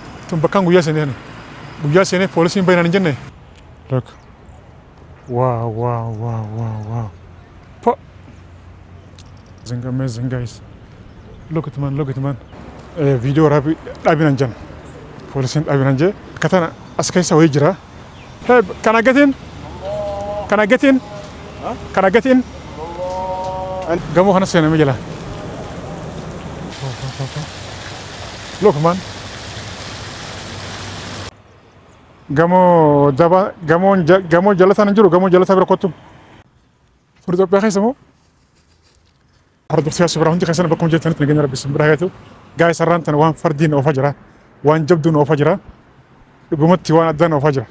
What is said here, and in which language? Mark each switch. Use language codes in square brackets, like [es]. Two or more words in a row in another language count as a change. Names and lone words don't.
[om] bakkaan guyyaa seenee guyyaa seenee poolisiin baay'inaan hin jenne. [en] Look. Wow. Amazing guys. Look at man. [om] Video dhaabinan jan. Poolisiin dhaabinan jee. Katana as keessa wayii jira. [en] Hey, can I get in? Can I get in? Huh? Can I get in? [om] Gamoo kana seenamee jala. [en] Look man. [om] Gamoo jalataan hin jiru, gamoo jalataa bira kottu. Fuula Itoophiyaa keessa moo? Hordoftoota siyaasa biraa hundi keessatti bakkuma jettanitti nageenya rabbi isin biraa haa ta'u. Gaa'ee sararaan tana waan fardiin oofaa jira, waan jabduun oofaa jira, dhugumatti waan addaan oofaa jira.